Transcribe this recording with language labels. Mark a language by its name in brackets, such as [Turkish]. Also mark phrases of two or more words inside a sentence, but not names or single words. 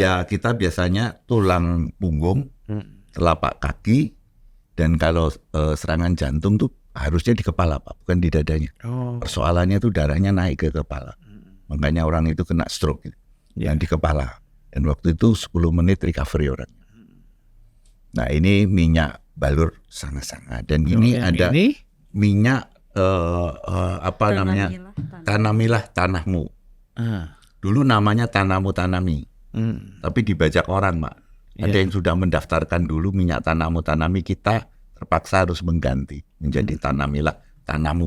[Indonesian] Ya kita biasanya tulang punggung, telapak kaki, dan kalau serangan jantung tuh harusnya di kepala, Pak, bukan di dadanya. Oh. Persoalannya tuh darahnya naik ke kepala. Makanya orang itu kena stroke gitu. Yang di kepala. Dan waktu itu 10 menit recovery orang. Nah ini minyak balur sanga-sanga. Dan ini ada minyak apa namanya? Tanamilah tanahmu. Dulu namanya tanamu tanami. Tapi dibajak orang, Mak. Ada yang sudah mendaftarkan dulu minyak tanamu tanami, kita terpaksa harus mengganti menjadi tanamilah tanahmu.